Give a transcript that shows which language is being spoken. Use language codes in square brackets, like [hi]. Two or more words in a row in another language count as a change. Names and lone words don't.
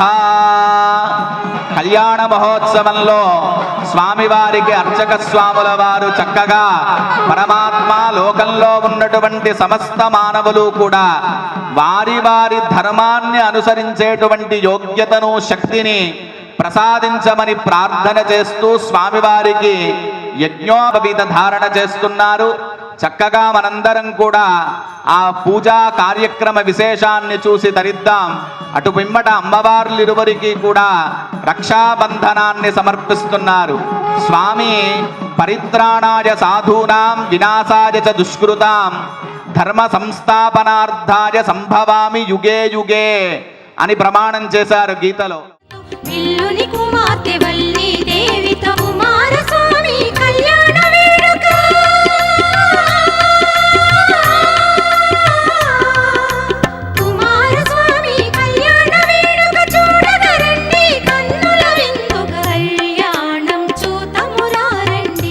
[te] కళ్యాణ మహోత్సవంలో స్వామివారికి అర్చక స్వాముల వారు చక్కగా పరమాత్మ లోకంలో ఉన్నటువంటి సమస్త మానవులు కూడా వారి వారి ధర్మాన్ని అనుసరించేటువంటి యోగ్యతను శక్తిని ప్రసాదించమని ప్రార్థన చేస్తూ స్వామివారికి యజ్ఞోపవీత ధారణ చేస్తున్నారు. చక్కగా మనందరం కూడా ఆ పూజా కార్యక్రమ విశేషాన్ని చూసి తరిద్దాం. అటు పిమ్మట అమ్మవార్లిరువరికి కూడా రక్షాబంధనాన్ని సమర్పిస్తున్నారు. [sa] స్వామి పరిత్రాణాయ సాధూనాం వినాశాయ చ దుష్కృతాం ధర్మ సంస్థాపనార్థాయ సంభవామి యుగే యుగే [te] అని ప్రమాణం చేశారు గీతలో. విల్లుని కుమార్తె వల్లి దేవితో కుమారస్వామి కళ్యాణ వేడుక. కుమారస్వామి కళ్యాణ వేడుక చూడగరండి కన్నుల విందుగ కళ్యాణం చూతమురారండి.